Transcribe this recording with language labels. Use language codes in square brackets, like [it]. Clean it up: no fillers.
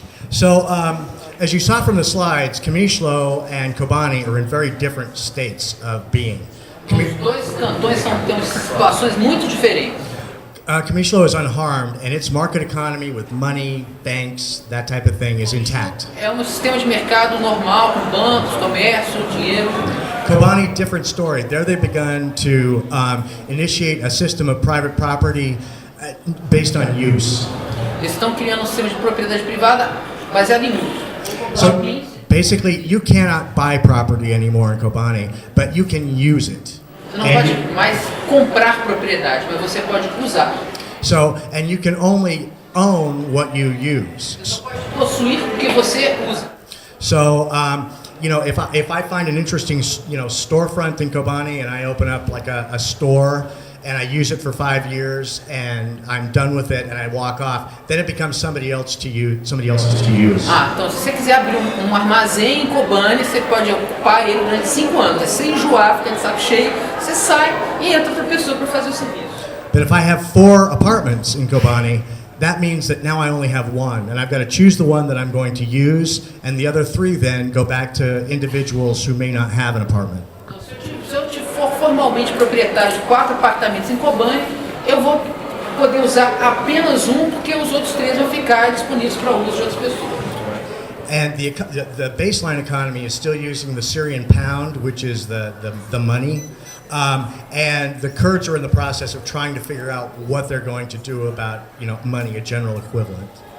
[en] So, as you saw from the slides, Kamishlo and Kobani are in very different states of being. [pt] Os dois cantões têm situações muito diferentes. [en] Kamishlo is unharmed, and its market economy with money, banks, that type of thing is intact. [pt] É sistema de mercado normal, com bancos, comércio, dinheiro. [en] Kobani, different story. There they've begun to initiate a system of private property based on use. [pt] Eles estão criando sistema de propriedade privada baseado em uso. [en] So basically, you cannot buy property anymore in Kobani, but you can use it. [pt] Você não pode mais comprar propriedade, mas você pode usar. [en] So, and you can only own what you use. [pt] Você pode possuir o que você usa. [en] So, if I find an interesting, storefront in Kobani, and I open up like a store, and I use it for 5 years, and I'm done with it, and I walk off, then it becomes somebody else's to use. [pt] Então se você quiser abrir armazém em Kobani, você pode ocupar ele durante 5 anos. Se você enjoar, ficar de saco cheio, você sai e entra outra pessoa para fazer o serviço. [en] But if I have 4 apartments in Kobani, that means that now I only have one, and I've got to choose the one that I'm going to use, and the other 3 then go back to individuals who may not have an apartment. [pt] Então, se eu for formalmente proprietário de 4 apartamentos em Kobani, eu vou poder usar apenas um, porque os outros 3 vão ficar disponíveis para uso de outras pessoas. [en] And the baseline economy is still using the Syrian pound, which is the money. And the Kurds are in the process of trying to figure out what they're going to do about, money, a general equivalent.